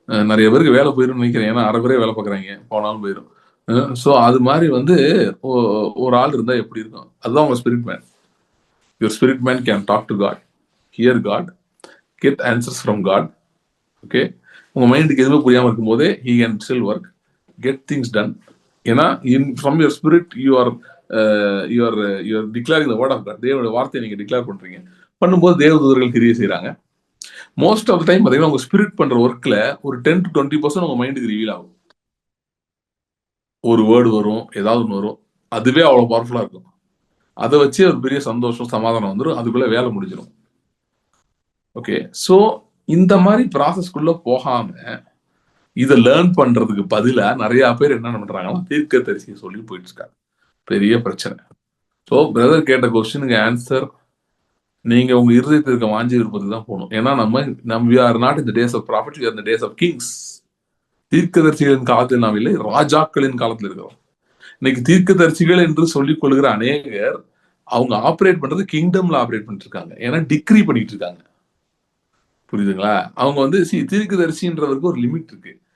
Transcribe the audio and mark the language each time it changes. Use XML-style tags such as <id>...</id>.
<ta>நிறைய பேருக்கு வேலை போயிடும் நினைக்கிறேன், ஏன்னா அரை பேரே வேலை பார்க்குறாங்க, போனாலும் போயிடும். ஸோ அது மாதிரி வந்து ஒரு ஆள் இருந்தா எப்படி இருக்கும்? அதுதான் உங்க spirit man.</ta> <en>Your spirit man can talk to God, hear God, get answers from God.</en> <ta>Okay, உங்க மைண்டுக்கு எதுவுமே புரியாம இருக்கும் போதே</ta> <en>he can still work, get things done. ஏன்னா from your spirit you are declaring the word of God.</en> <ta>தேவனுடைய வார்த்தையை நீங்க டிக்ளேர் பண்றீங்க. பண்ணும்போது தேவதூதர்கள் கிரியை செய்யறாங்க. மோஸ்ட் ஆஃப் த டைம் பாத்தீங்கன்னா உங்க ஸ்பிரிட் பண்ற ஒர்க்ல ஒரு 10 to 20% உங்க மைண்டுக்கு ரிவீல் ஆகும். ஒரு வேர்டு வரும், ஏதாவது ஒன்று வரும், அதுவே அவ்வளவு பவர்ஃபுல்லா இருக்கும். அதை வச்சு ஒரு பெரிய சந்தோஷம் சமாதானம் வந்துடும், அதுக்குள்ள வேலை முடிஞ்சிடும். ஓகே, ஸோ இந்த மாதிரி ப்ராசஸ்க்குள்ள போகாம இதை லேர்ன் பண்றதுக்கு பதிலா நிறைய பேர் என்ன பண்றாங்கன்னா தீர்க்க தரிசியை சொல்லி போயிட்டு இருக்காங்க. பெரிய பிரச்சனை. ஸோ பிரதர் கேட்ட கொஸ்டினுக்கு ஆன்சர், நீங்க உங்க இருதயத்தில் இருக்க வாஞ்சி விருப்பத்துக்கு தான் போகணும். ஏன்னா நம்ம</ta> <en>we are not in the days of prophets, we are in the days of kings.</en> <ta>தீர்க்கதரிசிகளின் காலத்தில் நாம் இல்லை, ராஜாக்களின் காலத்தில் இருக்கிறோம். இன்னைக்கு தீர்க்கதரிசிகள் என்று சொல்லிக் கொள்கிற அநேகர் அவங்க ஆப்ரேட் பண்றது கிங்டம்ல ஆப்ரேட் பண்ணிட்டு இருக்காங்க. ஏன்னா டிக்ரி பண்ணிட்டு இருக்காங்க. புரியுதுங்களா? அவங்க வந்து தீர்க்கதரிசின்றவருக்கு ஒரு லிமிட் இருக்கு.</ta>